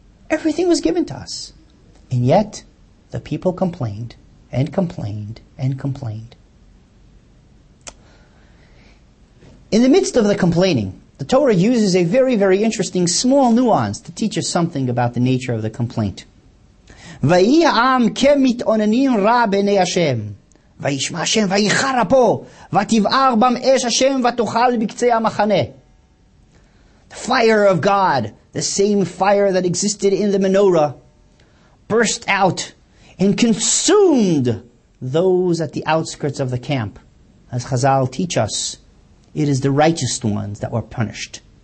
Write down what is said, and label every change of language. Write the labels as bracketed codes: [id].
[en] Everything was given to us. And yet, the people complained and complained and complained. In the midst of the complaining, the Torah uses a very, very interesting small nuance to teach us something about the nature of the complaint. [he] ויהי העם כמתאוננים רע בעיני השם. וישמע השם ויחר אפו, ותבער בם אש השם ותאכל בקצה המחנה. [en] The fire of God, the same fire that existed in the menorah, burst out and consumed those at the outskirts of the camp. As Chazal teach us, it is the righteous ones that were punished.